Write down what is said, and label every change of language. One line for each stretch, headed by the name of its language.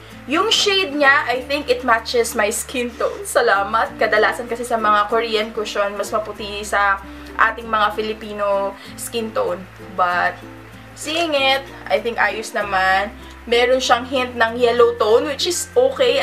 Filipino: Yung
English: shade
Filipino: niya,
English: I think it matches my skin tone.
Filipino: Salamat. Kadalasan kasi sa mga Korean cushion, mas maputi sa ating mga Filipino skin tone.
English: But, seeing it, I think
Filipino: ayos naman. Meron siyang
English: hint ng yellow tone, which is okay.